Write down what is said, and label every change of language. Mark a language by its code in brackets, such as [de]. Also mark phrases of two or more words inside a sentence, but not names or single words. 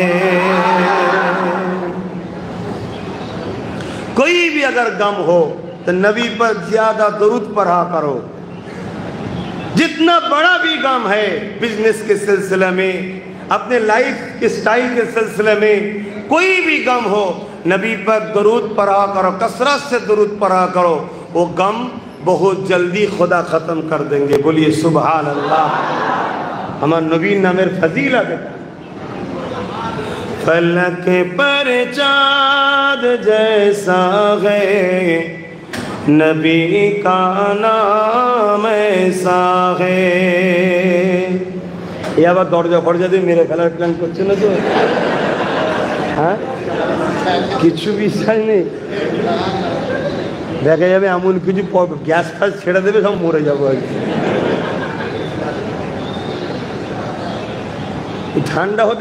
[ur] کوئی بھی اگر غم ہو تو نبی پر زیادہ درود پڑھا کرو جتنا بڑا بھی غم ہے بزنس کے سلسلے میں اپنے لائف کے سٹائل کے سلسلے میں کوئی بھی غم ہو نبی پر درود پڑھا کرو کثرت سے درود پڑھا کرو وہ غم بہت جلدی خدا ختم کر دیں گے بولیے [ar] سبحان اللہ [ur] ہمارے نبی نامر فضیلت ہے فلک پر چاند جیسا ہے نبی کا نام ایسا ہے [bn] یہ আবার দরজা ফরজা দিয়ে মেরে ফেলার প্ল্যান করছে না তো হ্যাঁ কিছু বিশ্বাস নেই দেখা যাবে এমন কিছু গ্যাস ফ্যাস ছেড়ে দেবে সব মরে যাবো আর কি ঠান্ডা হতে